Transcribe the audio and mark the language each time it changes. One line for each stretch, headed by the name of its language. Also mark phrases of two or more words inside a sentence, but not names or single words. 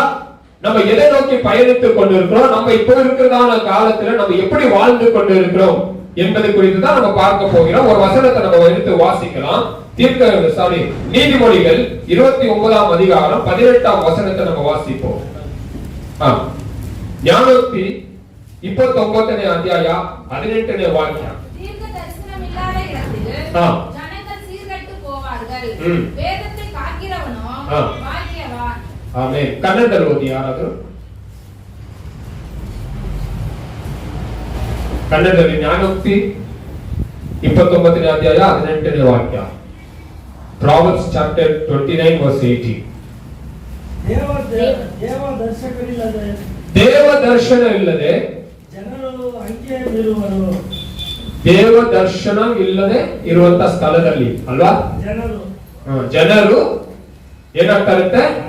Tamil: நம்ம எதை நோக்கி பயணித்துக் கொண்டிருக்கிறோம், நம்ம இப்போ இருக்கிறதான காலத்துல நம்ம எப்படி வாழ்ந்து கொண்டிருக்கிறோம் என்பதை குறித்து தான் நம்ம பார்க்க போகிறோம். ஒரு வசனத்தை நம்ம எடுத்து வாசிக்கலாம். நீதிமொழிகள் 29ஆம் அதிகாரம் 18ஆம் வசனத்தை நம்ம வாசிப்போம்.
Kannada: ஞானோக்தி 29ನೇ ಅಧ್ಯಾಯ 18ನೇ ವಾಕ್ಯ.
Tamil: தீர்க்க தரிசனம் இல்லாத இடத்தில் ஜனங்கள் சீர்கெட்டு போவார்கள். வேதத்தை காக்கிறவனோ பாக்கியவான்.
Kannada: ಆಮೆನ್. ಕನ್ನಡದಲ್ಲಿ ಓದಿ ಯಾರಾದರೂ. ಕನ್ನಡದಲ್ಲಿ ಜ್ಞಾನೋಕ್ತಿ 29ನೇ ಅಧ್ಯಾಯ 18ನೇ ವಾಕ್ಯ.
English: Proverbs chapter 29 verse 18.
Kannada: ದೇವ ದರ್ಶನ ಇಲ್ಲದೆ ಜನರು ಅಂಕೆ ಮೀರುವರು. ದೇವ ದರ್ಶನ ಇಲ್ಲದೆ ಇರುವಂತ ಸ್ಥಳದಲ್ಲಿ ಅಲ್ವಾ ಜನರು ಏನಾಗ್ತಾರಂತೆ?